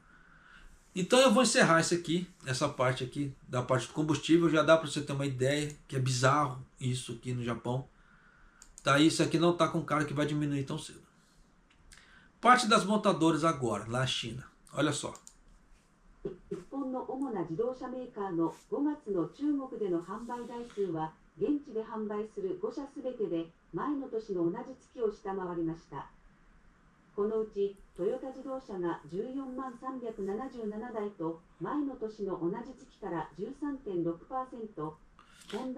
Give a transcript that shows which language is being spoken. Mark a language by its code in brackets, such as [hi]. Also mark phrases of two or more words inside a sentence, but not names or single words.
[pt] Tá? Então eu vou encerrar isso aqui, essa parte aqui, da parte do combustível. Já dá para você ter uma ideia que é bizarro isso aqui no Japão. Tá, isso aqui não tá com cara que vai diminuir tão cedo. Parte das montadoras agora, lá na China. Olha só. [ja] 日本の主な自動車メーカーの5月の中国での販売台数は現地で販売する5社すべてで前の年の同じ月を下回りました。このうちトヨタ自動車が14万377台と前の年の同じ月から 13.6%、ホンダ